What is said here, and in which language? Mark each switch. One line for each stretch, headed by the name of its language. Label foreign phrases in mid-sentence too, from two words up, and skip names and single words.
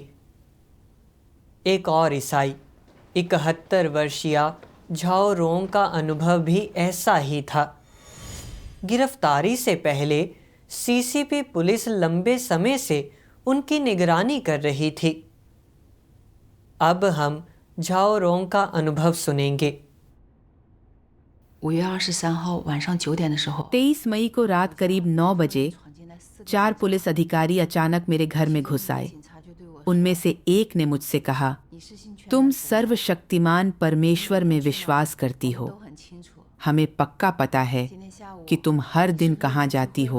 Hindi: एक और ईसाई 71 वर्षीय झाओ रोंग का अनुभव भी ऐसा ही था। गिरफ्तारी से पहले सीसीपी पुलिस लंबे समय से उनकी निगरानी कर रही थी। अब हम झाओ रोंग का अनुभव सुनेंगे।
Chinese: 5 月23号晚上9点的时候，
Hindi: 23 मई को रात करीब 9 बजे 4 पुलिस अधिकारी अचानक मेरे घर में घुस आए। उनमें से एक ने मुझसे कहा, तुम सर्वशक्तिमान परमेश्वर में विश्वास करती हो। हमें पक्का पता है कि तुम हर दिन कहाँ जाती हो।